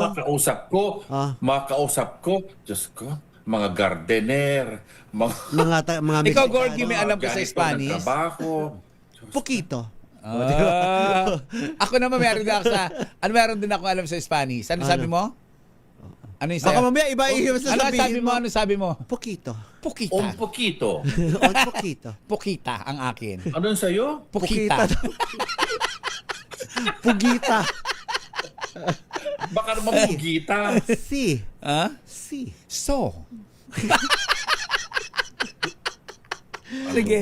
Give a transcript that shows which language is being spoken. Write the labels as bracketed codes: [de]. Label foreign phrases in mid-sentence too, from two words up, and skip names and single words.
[tl] Makausap ko, Diyos ko, mga gardener, mga Ikaw, Gorgie, may alam ka sa Spanish? Poquito. Ako naman meron din ako alam sa Spanish. Ano sabi mo? Ano yung baka mamaya iba yung sasabihin mo. Ano sabi mo? Poquito. Pukita. [es] Un poquito. Un poquito. [tl] Pukita ang akin. Ano yung sa'yo? Pukita. Pugita. Baka naman pugita. Si. Si. So. Sige.